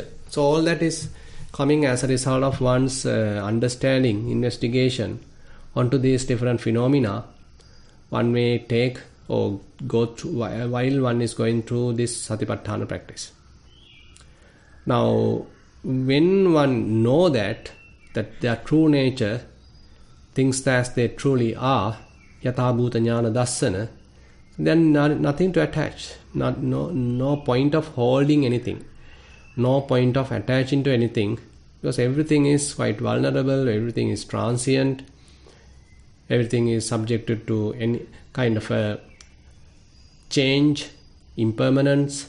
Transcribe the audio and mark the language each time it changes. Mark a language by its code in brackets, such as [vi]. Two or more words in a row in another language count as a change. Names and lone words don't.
[en] So all that is coming as a result of one's understanding, investigation onto these different phenomena. One may take or go through while one is going through this satipatthana practice. Now, when one know that their true nature, things as they truly are, [pi] yatha bhuta jnana dassana, [en] then nothing to attach, no point of holding anything. no point of attaching to anything, because everything is quite vulnerable, everything is transient, everything is subjected to any kind of a change, impermanence.